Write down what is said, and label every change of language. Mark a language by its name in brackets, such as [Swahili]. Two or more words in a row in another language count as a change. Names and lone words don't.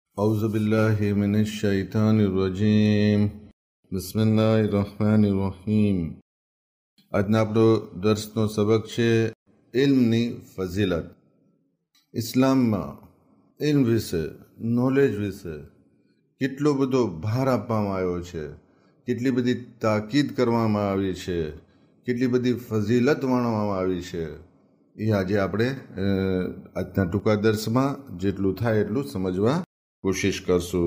[Arabic] أعوذ بالله من الشيطان الرجيم بسم الله الرحمن الرحيم [Gujarati] આજનો આપણો દર્સનો સબક છે ઇલ્મની ફઝીલત. ઇસ્લામમાં ઇલ્મ વિશે, નોલેજ વિશે કેટલો બધો ભાર આપવામાં આવ્યો છે, કેટલી બધી તાકીદ કરવામાં આવી છે, કેટલી બધી ફઝીલત વર્ણવવામાં આવી છે, એ આજે આપણે આજના ટૂંકા દર્શમાં જેટલું થાય એટલું સમજવા કોશિશ કરશું.